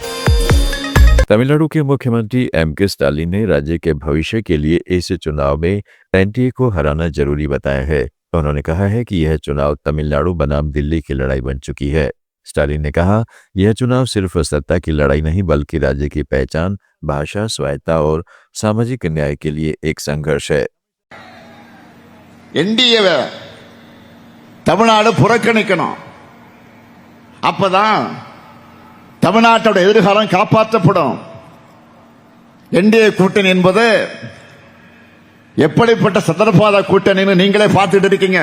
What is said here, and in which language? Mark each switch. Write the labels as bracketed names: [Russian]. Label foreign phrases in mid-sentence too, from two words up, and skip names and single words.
[Hindi] तमिलनाडु के मुख्यमंत्री एम.के. स्टालिन ने राज्य के भविष्य के लिए इस चुनाव में एनडीए को हराना जरूरी बताया है। उन्होंने कहा है कि यह चुनाव तमिलनाडु बनाम दिल्ली की लड़ाई बन चुकी है। स्टालिन ने कहा, यह चुनाव सिर्फ सत्ता की लड़ाई नहीं बल्कि राज्य की पहचान, भाषा, स्वायत्ता और सामाजिक न्याय के लिए एक संघर्ष है। [Tamil] என்டிஏவை தமிழ்நாடு புறக்கணிக்கணும். அப்பதான் தமிழ்நாட்டோட எதிர்காலம் காப்பாற்றப்படும். என்டிஏ கூட்டணி என்பது எப்படிப்பட்ட சந்தர்ப்பாத கூட்டணின்னு நீங்களே பார்த்துட்டு இருக்கீங்க.